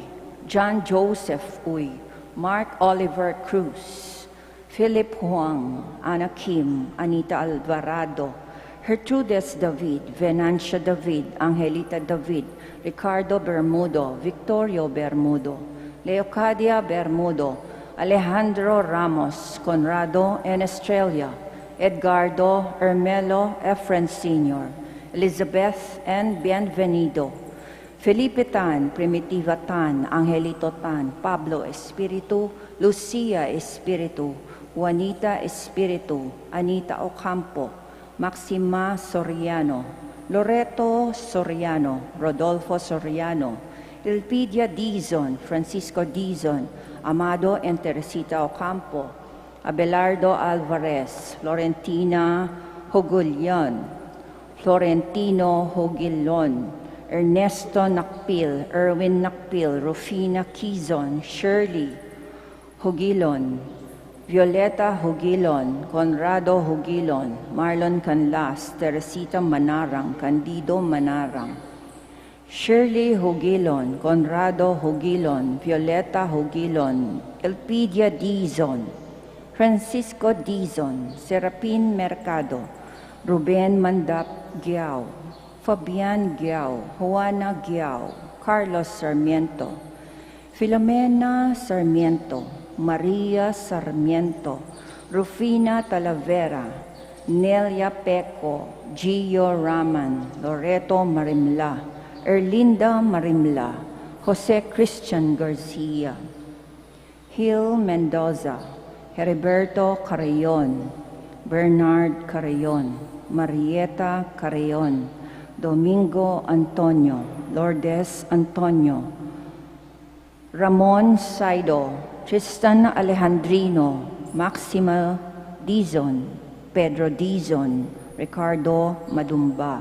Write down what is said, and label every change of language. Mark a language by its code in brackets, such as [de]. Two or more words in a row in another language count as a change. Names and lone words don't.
[tl] John Joseph Uy, Mark Oliver Cruz, Philip Huang, Ana Kim, Anita Alvarado, Gertrudes David, Venancia David, Angelita David, Ricardo Bermudo, Victorio Bermudo, Leocadia Bermudo, Alejandro Ramos, Conrado and Estrella, Edgardo Ermelo Efren Sr., Elizabeth N. Bienvenido, Felipe Tan, Primitiva Tan, Angelito Tan, Pablo Espiritu, Lucia Espiritu, Juanita Espiritu, Anita Ocampo, Maxima Soriano, Loreto Soriano, Rodolfo Soriano, Elpidia Dizon, Francisco Dizon, Amado and Teresita Ocampo, Abelardo Alvarez, Florentina Hogulyon, Florentino Hogilon, Ernesto Nakpil, Erwin Nakpil, Rufina Quizon, Shirley Hogilon, Violeta Hogilon, Conrado Hogilon, Marlon Canlas, Teresita Manarang, Candido Manarang, Shirley Hogilon, Conrado Hogilon, Violeta Hogilon, Elpidia Dizon, Francisco Dizon, Serapin Mercado, Ruben Mandap Giao, Fabian Giao, Juana Giao, Carlos Sarmiento, Filomena Sarmiento, Maria Sarmiento, Rufina Talavera, Nelia Peco, Gio Raman, Loreto Marimla, Erlinda Marimla, Jose Christian Garcia, Gil Mendoza, Heriberto Carrion, Bernard Carrion, Marieta Carrion, Domingo Antonio, Lourdes Antonio, Ramon Saido, Tristan Alejandrino, Maxima Dizon, Pedro Dizon, Ricardo Madumba,